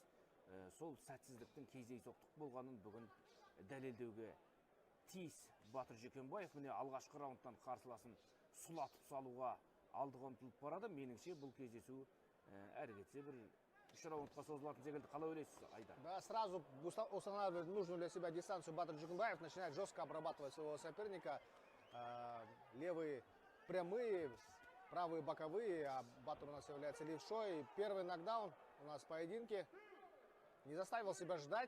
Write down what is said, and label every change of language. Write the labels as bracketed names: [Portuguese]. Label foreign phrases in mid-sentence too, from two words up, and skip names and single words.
[Kazakh] Сол сәтсіздіктің кездейсоқтық болғанын бүгін дәлелдеуге тиіс Батыр Жүкембаев. Міне алғашқы раундтан қарсыласын сұлатып салуға алдыға ұмтылып барады. Меніңше бұл кездесу әрі кетсе бір 3 раундқа созылатын секілді. Қалай ойлайсыз, Айдар? [Russian] Да, сразу устанавливает нужную для себя дистанцию Батыр Джукембаев, начинает жестко обрабатывать своего соперника. Левые прямые, правые боковые, а Батыр у нас является левшой. Первый нокдаун у нас в поединке. Не заставил себя ждать.